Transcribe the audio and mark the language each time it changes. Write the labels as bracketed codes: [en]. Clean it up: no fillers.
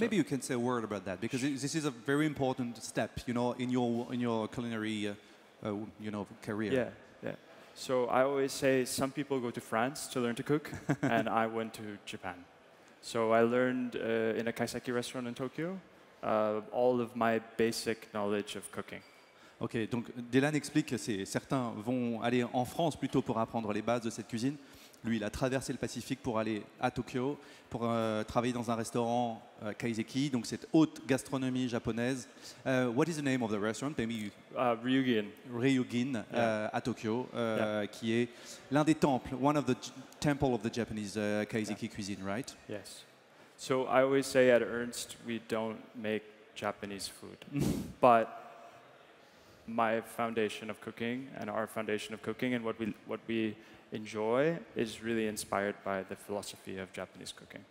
[en] Maybe you can say a word about that because this is a very important step, in your culinary, career. Yeah. So I always say some people go to France to learn to cook, and I went to Japan. So I learned in a kaiseki restaurant in Tokyo all of my basic knowledge of cooking. [fr] Ok, donc Dylan explique que certains vont aller en France plutôt pour apprendre les bases de cette cuisine. Lui, il a traversé le Pacifique pour aller à Tokyo, pour travailler dans un restaurant kaiseki, donc cette haute gastronomie japonaise. [en] What is the name of the restaurant? Maybe Ryugin. [fr] Ryugin à Tokyo, qui est l'un des temples, [en] one of the temples of the Japanese kaiseki cuisine, right? Yes. So I always say at Ernst we don't make Japanese food, but my foundation of cooking and our foundation of cooking and what we enjoy is really inspired by the philosophy of Japanese cooking.